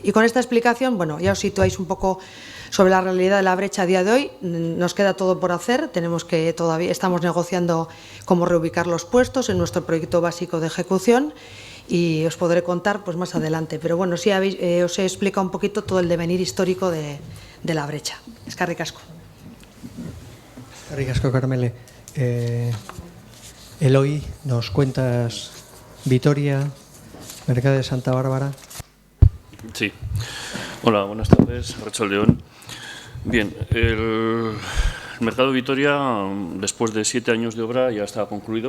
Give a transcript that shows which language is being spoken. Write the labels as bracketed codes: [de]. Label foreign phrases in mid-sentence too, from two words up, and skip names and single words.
[es] Y con esta explicación, bueno, ya os situáis un poco sobre la realidad de la brecha a día de hoy. Nos queda todo por hacer, todavía estamos negociando cómo reubicar los puestos en nuestro proyecto básico de ejecución, y os podré contar pues más adelante. Pero bueno, sí os he explicado un poquito todo el devenir histórico de la brecha. [eu] Eskerrik asko. Eskerrik asko, Carmele. [es] Eloy, ¿nos cuentas Vitoria, Mercado de Santa Bárbara? Sí. Hola, buenas tardes, Arratsaldeon. Bien, el Mercado Vitoria, después de 7 años de obra, ya está concluido.